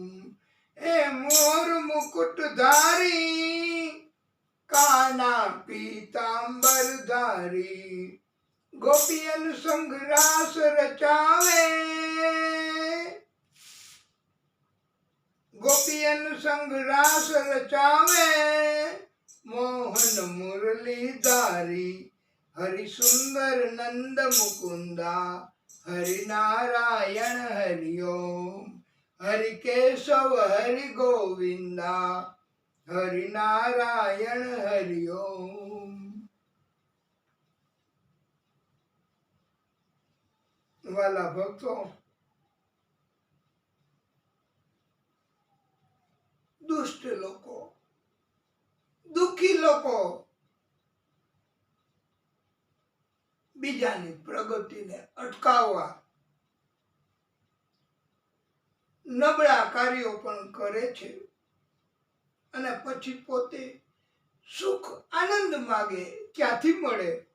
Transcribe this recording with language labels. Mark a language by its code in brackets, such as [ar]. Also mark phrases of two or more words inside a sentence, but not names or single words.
[hi] ए मोर मुकुट धारी, काना पीतांबर धारी, गोपियन संग रास रचावे, गोपियन संग रास रचावे, मोहन मुरली धारी. हरि सुंदर नंद मुकुंदा, हरि नारायण हरि ओम. हरि केशव हरि गोविंदा, हरि नारायण हरि ओम. [gu] વ્હાલા ભક્તો, દુષ્ટ લોકો, દુખી લોકો બીજાની પ્રગતિને અટકાવવા નબળા કાર્યો પણ કરે છે અને પછી પોતે સુખ આનંદ માગે ક્યાંથી મળે?